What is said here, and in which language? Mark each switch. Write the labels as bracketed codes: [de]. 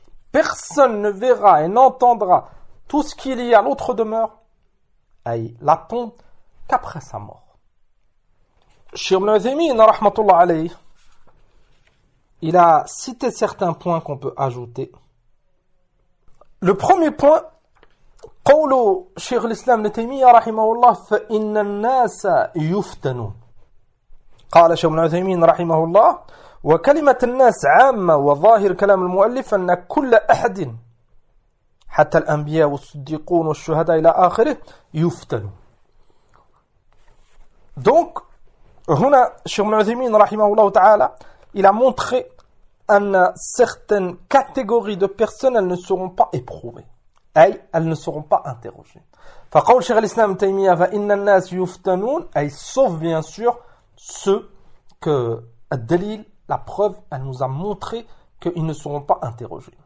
[fr] Personne ne verra et n'entendra tout ce qui est lié à l'autre demeure, aïe, la tombe, qu'après sa mort. Cheikh Ibn Uthaymeen, [ar] rahmatullah alayhi, [fr] il a cité certains points qu'on peut ajouter. Le premier point, [ar] قولوا شيخ الإسلام ابن تيمية رحمه الله فإن الناس يفتنون قال شيخ ابن عثيمين رحمه الله وكلمة الناس عامة وظاهر كلام المؤلف أن كل أحد حتى الأنبياء والصديقون والشهداء إلى آخره يفتنون. [fr] Donc, [ar] هنا شيخ ابن عثيمين رحمه الله تعالى [fr] il a montré [ar] أن [fr] certaines catégories de personnes elles ne seront pas éprouvées. Elles ne seront pas interrogées. [ar] فَقَوْلُ شَيْخَ الْإِسْلَامِ تَيْمِيَا فَإِنَّ النَّاسِ يُفْتَنُونَ [fr] Sauf bien sûr ceux que الدليل, la preuve, elle nous a montré qu'ils ne seront pas interrogés.